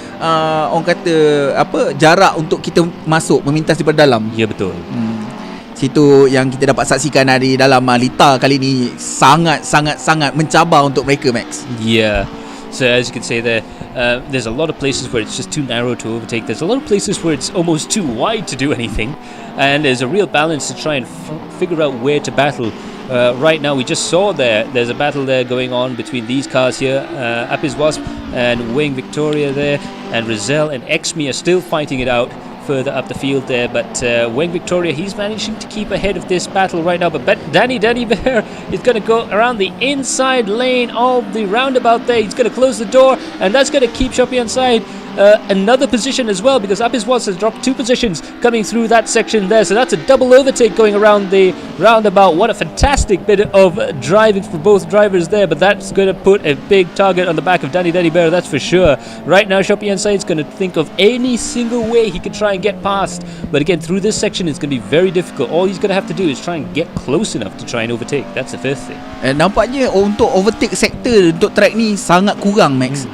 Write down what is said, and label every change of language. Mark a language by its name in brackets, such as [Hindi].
[Malay] orang kata jarak untuk kita masuk memintas daripada dalam. Ya, betul. Situ yang kita dapat saksikan di dalam Lita kali ni sangat mencabar untuk mereka, Max. [English] Yeah. So as you can say there, there's a lot of places where it's just too narrow to overtake. There's a lot of places where it's almost too wide to do anything. And there's a real balance to try and figure out where to battle. Right now, we just saw there's a battle there going on between these cars here. Apis Wasp and Wing Victoria there. And Rizal and Xme are still fighting it out further up the field there, but Wing Victoria, he's managing to keep ahead of this battle right now, but Danny Bear is going to go around the inside lane of the roundabout there. He's going to close the door, and that's going to keep Shopee inside another position as well, because Apis Watts has dropped 2 positions coming through that section there, so that's a double overtake going around the roundabout. What a fantastic bit of driving for both drivers there, but that's going to put a big target on the back of Danny Bear, that's for sure. Right now Shopee inside is going to think of any single way he can try and get past, but again, through this section it's going to be very difficult. All he's going to have to do is try and get close enough to try and overtake. That's the first thing. [Malay] Nampaknya untuk overtake sector untuk track ni sangat kurang, Max.